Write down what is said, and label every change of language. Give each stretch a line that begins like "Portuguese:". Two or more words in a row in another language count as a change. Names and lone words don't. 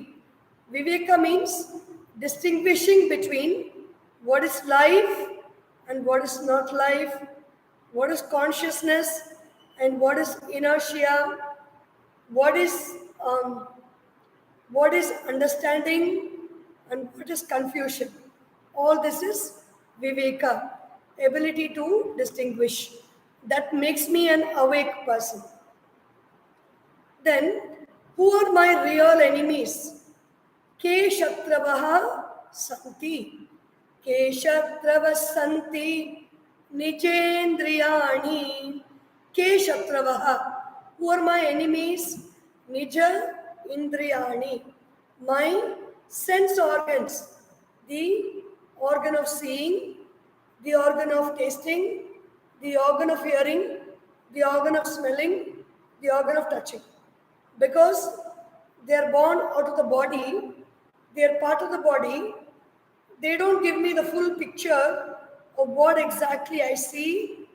English: Viveka means distinguishing between what is life and what is not life, what is consciousness and what is inertia, what is understanding and what is confusion. All this is viveka, ability to distinguish. That makes me an awake person. Then, who are my real enemies?
Sanskrit: Ke shatravaha santi. Ke shatravas santi nijendriyani. Ke shatravaha.
English: Who are my enemies?
Sanskrit: Nija indriyani.
English: My sense organs. The organ of seeing, the organ of tasting, the organ of hearing, the organ of smelling, the organ of touching. Because they are born out of the body, they are part of the body, they don't give me the full picture of what exactly I see.